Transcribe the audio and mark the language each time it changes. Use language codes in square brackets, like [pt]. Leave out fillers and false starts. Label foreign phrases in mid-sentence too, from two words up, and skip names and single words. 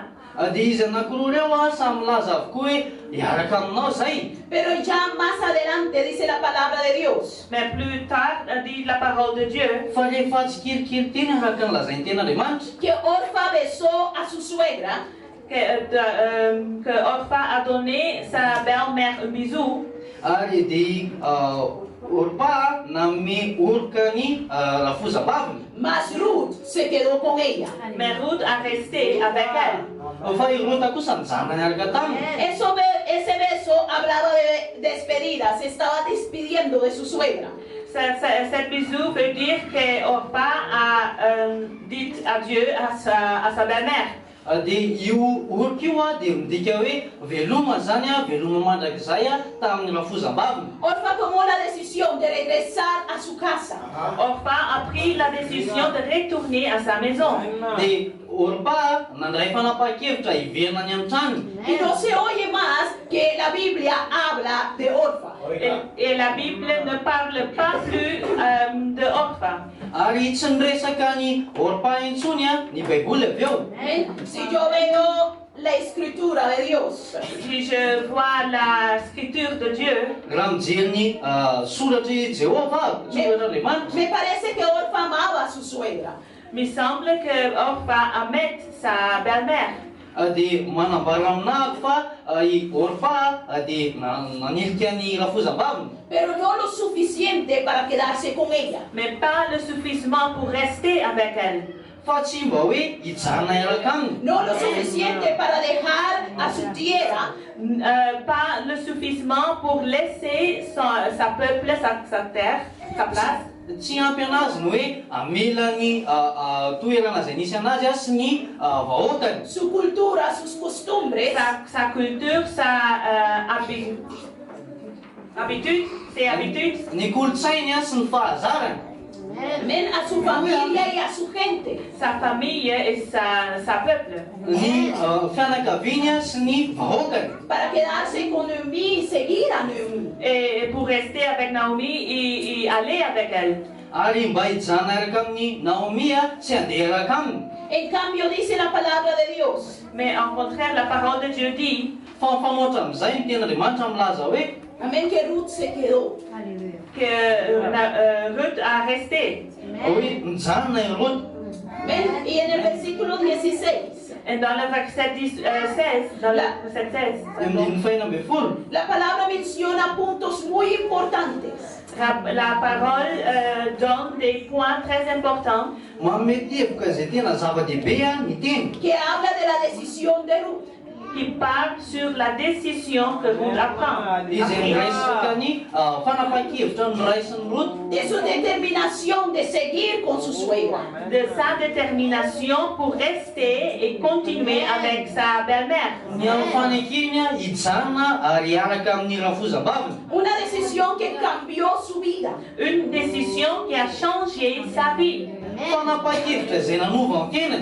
[mg] Dia izy anankiroa ireo samy milaza avokoa hoe hiaraka aminao zay. [es] Pero ya más adelante dice la palabra de Dios [fr] Mais plus tard, dit la parole de Dieu, [mg] Fa rehefa tsikelikely teny araka ny lazainy ten'Andriamanitra [es] que Orfa besó a su suegra [fr] que Orpha a donné sa belle-mère un bisou. [mg] ary dia Orpah nanome orika ny rafozam-baviny. [es] mas Ruth se quedó con ella. [fr] Mais Ruth a resté avec elle. [mg] Fa i Rota kosa mijana niaraka taminy. [es] Ese beso hablaba de despedida, se estaba despidiendo de su suegra. [fr] Cette bisou veut dire que Orpha a dit adieu à sa belle-mère. [mg] Dia io orika io dia midika hoe veloma zany veloma mandrakizay tamin'ny rafozam-baviny. [es] Orfa tomó la decisión de regresar a su casa. [fr] Orpha a pris la décision de retourner à sa maison. [mg] Dia Orpah nandray fanapa-kevitra hiverina ny amin'ny tranony. [es] Y no se oye más que la Biblia habla de Orfa. [fr] Et la Bible ne parle pas plus de Orpha. [mg] Ary tsy niresaka ny Orpah intsony ny Baiboly avy eo. [es] Si yo veo la escritura de Dios, [fr] Si je vois la scripture de Dieu, [mg] Raha mijery ny soratry Jehova, soratran'Andriamanitra. [es] me parece que Orfa amaba a su suegra. [fr] il me semble que Orpha aimait sa belle-mère. [mg] Dia manambara aminahy fa i Orpah dia nanilika ny rafozam-baviny. [es] Pero no lo suficiente para quedarse con ella. [fr] Mais pas le suffisant pour rester avec elle. [mg] Fa tsy mba hoe hijana iaraka aminy. [es] No lo suficiente para dejar a su tierra. [fr] Pas le suffisant pour laisser sa peuple, sa terre, sa place. [mg] Tsy ampy anazy ny hoe amela ny toerana izay nisy anazy sy ny vahoakany. [es] Su cultura, sus costumbres, [fr] Sa culture, sa habitude, ses habitudes. [mg] Ny kolotsainy sy ny fahazarany. [es] Amén. A su familia y a su gente. [fr] sa famille et sa peuple. [mg] Ny fianakaviana sy ny vahoakany. [es] Para quedarse con Noemí y seguir a Noemí. [fr] Et pour rester avec Naomi et aller avec elle. [mg] Ary mba hijana araka amin'ny Naomi sy handeha araka aminy. [es] En cambio dice la palabra de Dios. [fr] Mais en contraire, la parole de Dieu dit [mg] Fa mifamoatra amin'izay ny tenin'Andriamanitra milaza hoe [es] Amén, que Ruth se quedó. [fr] que Ruth a resté. [mg] hoe mijanona i Ruth. [es] Amén. Y en el versículo 16, [fr] Et dans le verset 16, dans le verset 16, [mg] Amin'ny faina ambin'ny folo. [es] la palabra menciona puntos muy importantes. [fr] la parole donne des points très importants [mg] Manome teboka izay tena zava-dehibe ny teny. [es] Que habla de la decisión de Ruth. [fr] qui parlent sur la décision que Ruth apprend. [mg] Izay miraisaka ny fanapahan-kevitra miraisin'ny Ruth. [es] De su determinación de seguir con su suegra. [fr] De sa détermination pour rester et continuer avec sa belle-mère. [mg] Ny amin'ny fanekiny hijanona ary hiaraka amin'ny rafozam-baviny. [es] Una decisión que cambió su vida. [fr] Une décision qui a changé sa vie. [mg] Fanapahan-kevitra izay nanova ny tenany.